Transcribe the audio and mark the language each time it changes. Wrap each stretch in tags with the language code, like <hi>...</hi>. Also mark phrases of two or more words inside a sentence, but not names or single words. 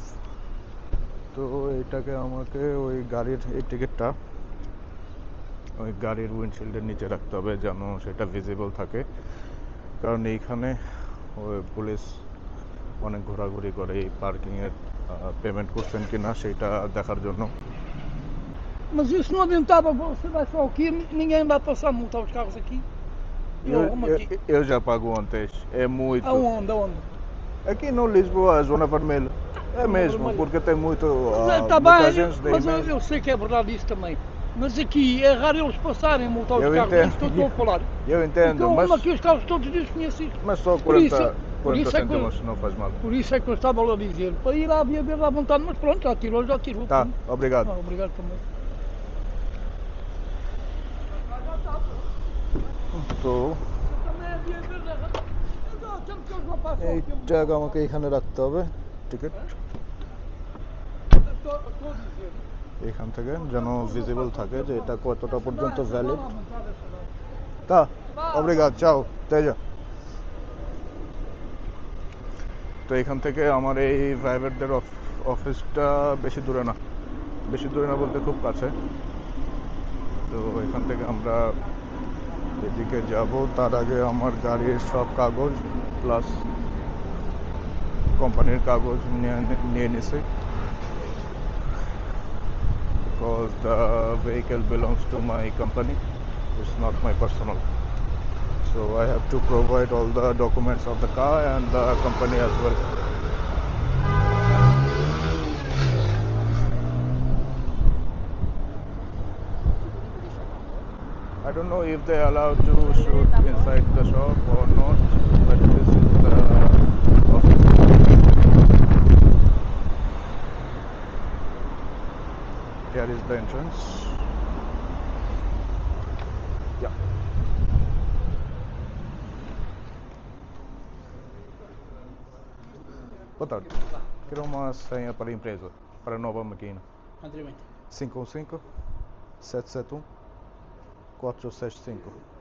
<bn>তো এইটাকে আমাকে ওই গাড়ির এই টিকিটটা ওই গাড়ির উইন্ডশিল্ডের নিচে রাখতে হবে যেন সেটা ভিজিবল থাকে, কারণ এইখানে ওই পুলিশ অনেক ঘোরাঘুরি করে এই পার্কিংয়ের পেমেন্ট করছেন কি না সেইটা দেখার জন্য।</bn> <pt>Mas isso não adiantava, você vai só aqui, ninguém vai passar a multar os carros aqui. Eu arrumo aqui. Eu já pago antes, é muito. Aonde? Aonde? Aqui no Lisboa, Zona Vermelha. É Zona mesmo, Vermelha. porque tem muito, Tá muita bem, gente daí mas mesmo. eu sei que é verdade isso também. Mas aqui é raro eles passarem a multar os Eu carros, entendo. é isso que eu estou a falar. Eu entendo, Porque eu arrumo mas, aqui os carros todos os dias conhecidos. mas só Por 40, isso 40 é que eu- cêntimos não faz mal. Por isso é que eu estava lá a dizer, para ir à via verde à vontade, mas pronto, já tirou. Tá, pronto. obrigado. Obrigado também.</pt> <bn>তো</bn> <pt>Também a via verde temos que eles não passam</pt> <bn>এই</bn> <pt>aqui.</pt> <bn>ট্যাগ আমাকে এখানে রাখতে হবে, টিকিট</bn> <pt>Estou a dizer.</pt> <bn>এখান থেকে যেন ভিজিবল থাকে যে এটা কতটা পর্যন্ত ভ্যালিড। তা obrigado, ciao, তেজা। তো এখান থেকে আমার এই ড্রাইভারদের অফিসটা বেশি দূরে না বলতে খুব কাছে। তো এখান থেকে আমরা এদিকে যাব, তার আগে আমার গাড়ির সব কাগজ প্লাস কোম্পানির কাগজ নিয়ে নিছি,</bn> <en>because the vehicle belongs to my company, it's not my personal, so I have to provide all the documents of the car and the company as well. I don't know if they allow to shoot inside the shop or not, but this is the office. Here is the entrance. Yeah.</en> <pt>Boa tarde. Quero uma senha para a empresa, para a nova máquina. Anteriormente. 515-771-465.</pt>